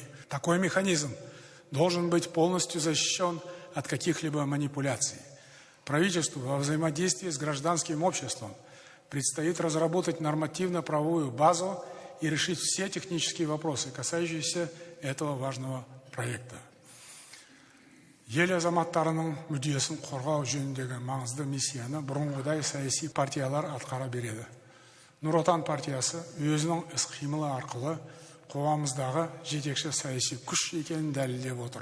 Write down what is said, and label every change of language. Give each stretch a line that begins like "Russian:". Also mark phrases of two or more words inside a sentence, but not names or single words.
Russian: Такой механизм должен быть полностью защищен от каких-либо манипуляций. Правительству во взаимодействии с гражданским обществом Предстоит разработать нормативно-правовую базу и решить все технические вопросы, касающиеся этого важного проекта.
Kazakh: Ел азаматтарының мүддесін қорғау жөніндегі маңызды миссияны бұрынғыдай саяси партиялар атқара береді. Нұр Отан партиясы өзінің іс-қимылы арқылы қоғамымыздағы жетекші саяси күш екенін дәлелдеп отыр.